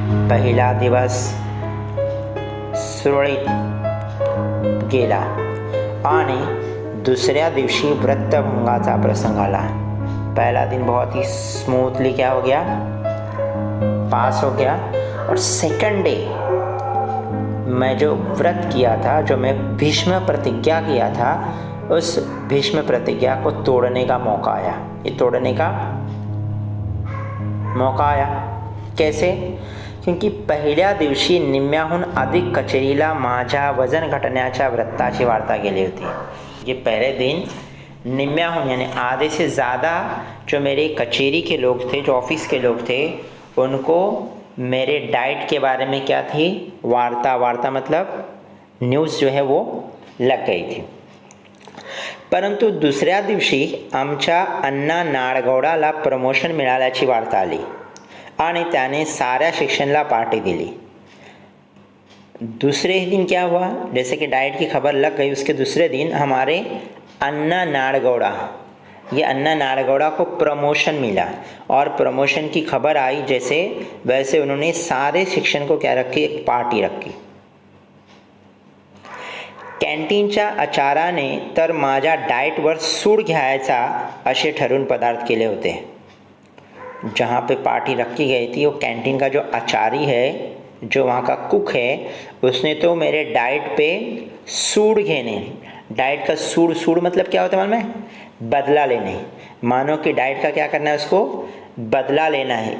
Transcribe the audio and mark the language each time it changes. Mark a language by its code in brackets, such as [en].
[mr] पहिला दिवस सुरळीत गेला आणि दुसऱ्या दिवशी व्रतभंगाचा प्रसंग आला। [hi] पहला दिन बहुत ही स्मूथली क्या हो गया, पास हो गया। और सेकंड डे मैं जो व्रत किया था, जो मैं भीष्म प्रतिज्ञा किया था, उस भीष्म प्रतिज्ञा को तोड़ने का मौका आया। ये तोड़ने का मौका आया कैसे, क्योंकि [mr] पहिल्या दिवशी निम्म्याहून अधिक कचेरीला माझ्या वजन घटण्याच्या व्रताची वार्ता केली होती। [hi] ये पहले दिन निम्म्याहून यानी आधे से ज़्यादा जो मेरे कचेरी के लोग थे, जो ऑफिस के लोग थे, उनको मेरे डाइट के बारे में क्या थी, वार्ता मतलब न्यूज़ जो है वो लग गई थी। [mr] परंतु दुसऱ्या दिवशी आमच्या अण्णा नाडगौडाला प्रमोशन मिळाल्याची वार्ता आली आणि त्याने साऱ्या सेक्शनला पार्टी दिली। [hi] दूसरे ही दिन क्या हुआ, जैसे कि डाइट की खबर लग गई, उसके दूसरे दिन हमारे अन्ना नाडगौड़ा, ये अन्ना नाडगौड़ा को प्रमोशन मिला और प्रमोशन की खबर आई जैसे वैसे उन्होंने सारे सेक्शन को क्या रखी, एक पार्टी रखी। [mr] कॅन्टीनच्या आचाराने तर माझ्या डाएटवर सूड घ्यायचा असे ठरवून पदार्थ केले होते। [hi] जहाँ पे पार्टी रखी गई थी वो कैंटीन का जो आचारी है, जो वहाँ का कुक है, उसने तो मेरे डाइट पे सूड घेने, डाइट का सूड मतलब क्या होता है मालूम है, बदला लेने। मानो कि डाइट का क्या करना है, उसको बदला लेना है।